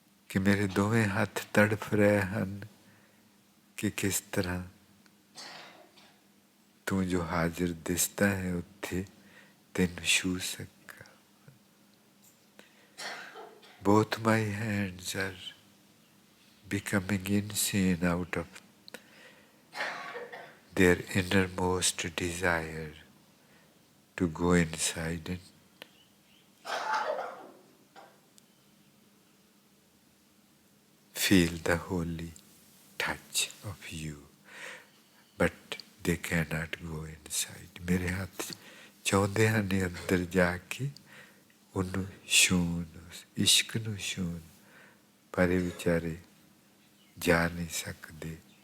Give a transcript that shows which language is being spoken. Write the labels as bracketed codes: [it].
[pa] ਕਿ ਮੇਰੇ ਦੋਵੇਂ ਹੱਥ ਤੜਫ ਰਹੇ ਹਨ ਕਿ ਕਿਸ ਤਰ੍ਹਾਂ ਤੂੰ ਜੋ ਹਾਜ਼ਰ ਦਿਸਦਾ ਹੈ ਉੱਥੇ ਤੈਨੂੰ ਛੂ ਸਕਾਂ। [en] Both my hands are becoming insane out of their innermost desire to go inside and feel the holy touch of you, but they cannot go inside. [pa] ਮੇਰੇ ਹੱਥ ਚਾਹੁੰਦੇ ਹਨ ਅੰਦਰ ਜਾ ਕੇ ਉਹਨੂੰ ਛੂਹਣ, ਇਸ਼ਕ ਨੂੰ ਛੂਹਣ, ਪਰ ਇਹ ਵਿਚਾਰੇ ਜਾ ਨਹੀਂ ਸਕਦੇ।